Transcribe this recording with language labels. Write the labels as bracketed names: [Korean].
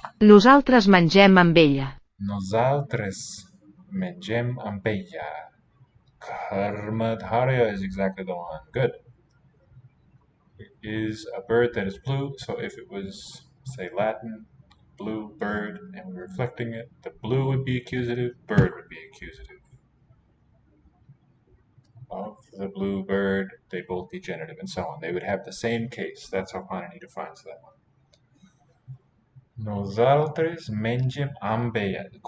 [Catalan] Nosaltres mengem amb ella. Nosaltres mengem amb ella. [English] Karmadharya is exactly the one. Good. It is a bird that is blue, so if it was, say, Latin, blue bird, and we were reflecting it, the blue would be accusative, bird would be accusative. Of the blue bird, they both be genitive, and so on. They would have the same case. That's how Panini defines that one. [Catalan] Nosaltres mengem amb ella.